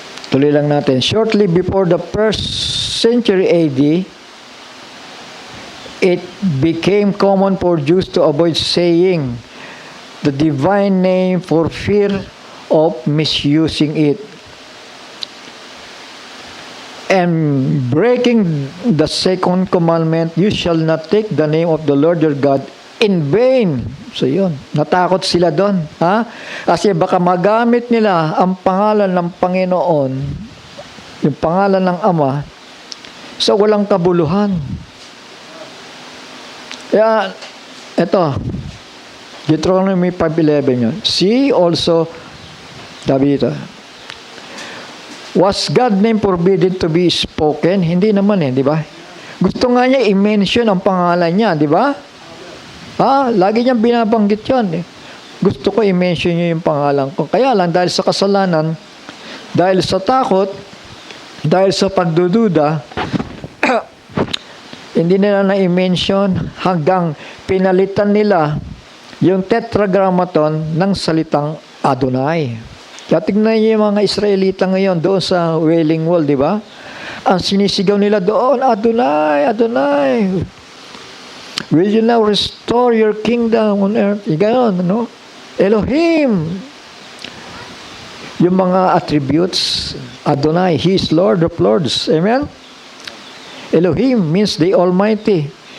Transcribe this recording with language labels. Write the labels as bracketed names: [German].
[Filipino] Tuloy lang natin. [English] Shortly before the 1st century AD, it became common for Jews to avoid saying the divine name for fear of misusing it. And breaking the second commandment, you shall not take the name of the Lord your God in vain. [Filipino] So yun, natakot sila doon. Kasi baka magamit nila ang pangalan ng Panginoon, yung pangalan ng Ama, sa walang kabuluhan. Kaya, eto, Deuteronomy 5:11 yun. [English] See also, [Filipino] sabi dito, [English] was God name forbidden to be spoken? [Filipino] Hindi naman di ba? Gusto nga niya i-mention ang pangalan niya, di ba? Lagi niyang binabanggit yun. Gusto ko i-mention niyo yung pangalan ko. Kaya lang, dahil sa kasalanan, dahil sa takot, dahil sa pagdududa, hindi nila na-i-mention hanggang pinalitan nila yung tetragrammaton ng salitang Adonai. Kaya tignan niyo yung mga Israelita ngayon doon sa Wailing Wall, di ba? Ang sinisigaw nila doon, Adonai, Adonai. [English] Will you now restore your kingdom on earth? [Filipino] Ganon, [English] Elohim. [Filipino] Yung mga [English] attributes, Adonai, He is Lord of Lords. Amen? Elohim means the Almighty.